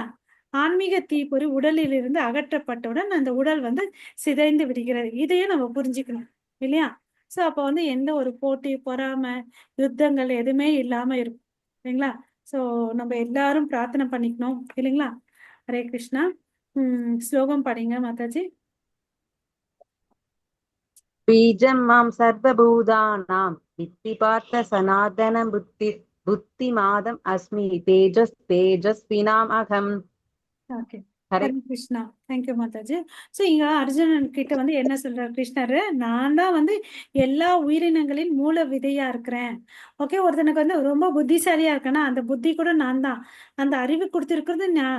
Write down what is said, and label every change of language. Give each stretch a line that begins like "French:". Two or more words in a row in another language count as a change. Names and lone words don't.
Tamil: ஆன்மீக தீப்பொறி உடலில் இருந்து அகற்றப்பட்டவுடன் அந்த உடல் வந்து சிதைந்து விடுகிறது. இதையும் நம்ம புரிஞ்சுக்கணும் இல்லையா? சோ அப்ப வந்து எந்த ஒரு போட்டி, பொறாமை, யுத்தங்கள் எதுவுமே இல்லாம இருக்கும் இல்லைங்களா? சோ நம்ம எல்லாரும் பிரார்த்தனை பண்ணிக்கணும் இல்லைங்களா? ஹரே கிருஷ்ணா. ஸ்லோகம் படிங்க மாதாஜி.
Sanskrit: बीजं मां सर्वभूतानां वित्ति पार्थ सनातन बुद्धिमादम् अस्मि तेजस्विनाम् अहम्.
Tamil: ஓகே, ஹரே ஹரே கிருஷ்ணா. தேங்க்யூ மாதாஜி. ஸோ இங்க அர்ஜுனன் கிட்ட வந்து என்ன சொல்றாரு கிருஷ்ணர்? நான் தான் வந்து எல்லா உயிரினங்களின் மூல விதையா இருக்கிறேன். ஓகே, ஒருத்தனுக்கு வந்து ரொம்ப புத்திசாலியா இருக்கேன்னா அந்த புத்தி கூட நான் தான். அந்த அறிவு கொடுத்துருக்கிறது நான்.